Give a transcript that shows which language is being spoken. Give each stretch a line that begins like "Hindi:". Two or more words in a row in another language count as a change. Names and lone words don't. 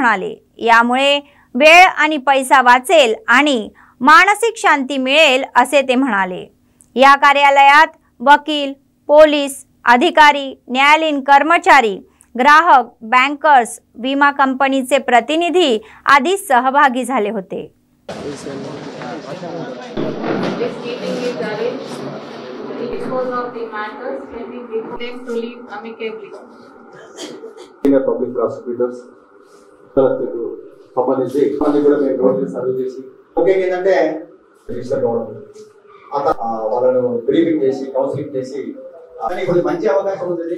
Marathi: यामुळे वेळ आणि पैसा वाचेल आणि मानसिक शांती मिळेल असे ते म्हणाले। या कार्यालयात वकील, पोलीस अधिकारी, न्यायालयीन कर्मचारी, ग्राहक, बँकर्स, विमा कंपनीचे प्रतिनिधी आदी सहभागी झाले होते।
Telugu: పబ్లిక్ ప్రాసిక్యూటర్స్ సంబంధించి అన్ని కూడా మేము రోజు సర్వ్ చేసి ముఖ్యంగా ఏంటంటే రిజిస్టర్ కావడం, వాళ్ళను బ్రీఫింగ్ చేసి కౌన్సిలింగ్ చేసి ఇప్పుడు మంచి అవకాశం ఉంటుంది।